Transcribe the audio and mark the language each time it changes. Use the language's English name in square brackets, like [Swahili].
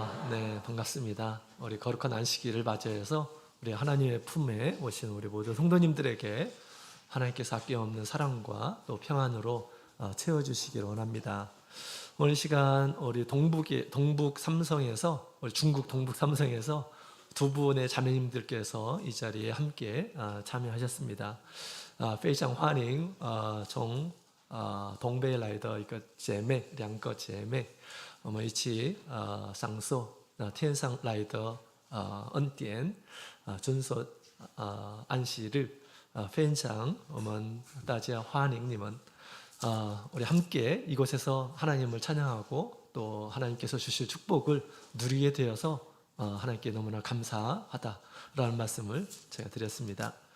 [Korean] 네, 반갑습니다. 우리 거룩한 안식일을 맞이해서 우리 하나님의 품에 오신 우리 모든 성도님들에게 하나님께서 아낌없는 사랑과 또 평안으로 채워주시기를 원합니다. 오늘 시간 우리 동북 삼성에서, 우리 중국 동북 삼성에서 두 분의 자매님들께서 이 자리에 함께 참여하셨습니다. [Chinese] 非常欢迎从东北来的一个姐妹，两个姐妹，我们一起享受天上来的恩典，遵守安息日，非常我们大家欢迎你们。 [Korean] 우리 함께 이곳에서 하나님을 찬양하고 또 하나님께서 주실 축복을 누리게 되어서 하나님께 너무나 감사하다라는 말씀을 제가 드렸습니다.